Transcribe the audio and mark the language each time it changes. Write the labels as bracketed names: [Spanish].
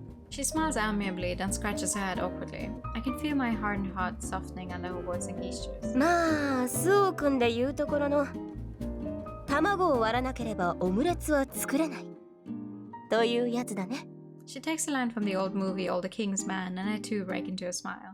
[English] She smiles amiably, then scratches her head awkwardly. I can feel my hardened heart softening under her words and gestures. [Japanese] まあスオ君で言うところの卵を割らなければオムレツは作れないというやつだね。 [English] She takes a line from the old movie All the King's Man, and I too break into a smile.